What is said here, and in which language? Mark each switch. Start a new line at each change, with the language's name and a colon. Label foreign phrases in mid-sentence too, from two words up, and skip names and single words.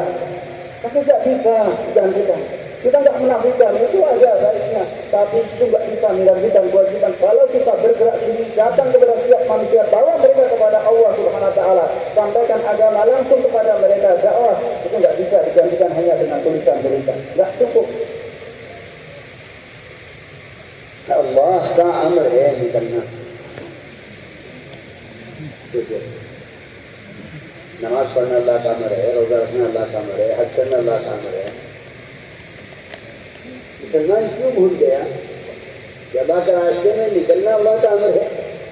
Indonesian: Tapi tidak bisa digantikan. Kita tidak menafikan, itu aja baiknya. Tapi itu tidak bisa menggantikan kewajiban. Kalau kita bergerak sini, datang kepada setiap manusia, bawa mereka kepada
Arabic: الله سبحانه وتعالى.
Indonesian: sampaikan agama langsung kepada mereka, dakwah itu nggak bisa digantikan hanya dengan tulisan-tulisan, nggak cukup.
Urdu: اللہ کا امر ہے نکلنا. نماز پڑھنا اللہ کا امر ہے, روزہ رکھنا اللہ کا امر ہے, حج کرنا اللہ کا امر ہے. مسلمان کیوں بھول گیا کہ اللہ کے راستے میں نکلنا اللہ کا امر ہے؟